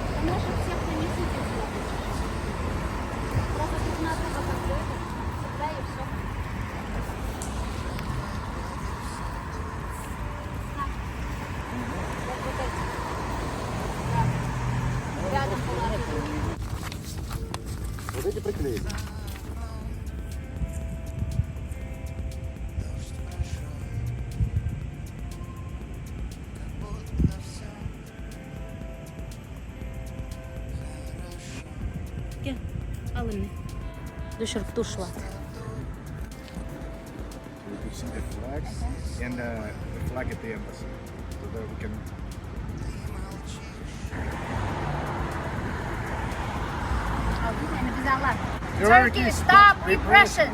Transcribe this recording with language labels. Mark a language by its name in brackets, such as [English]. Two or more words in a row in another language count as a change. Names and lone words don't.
[Russian] может, всех нанесите сюда. Просто тут надо как бы это, всегда и все. Вот эти. Да. Рядом положили. Вот эти приклеить. [Turkmen] Gel, al elini. Düşürüp duruşlar. [English] You can see the flags and the flag at the embassy. So that we can. Turkey, stop repressions!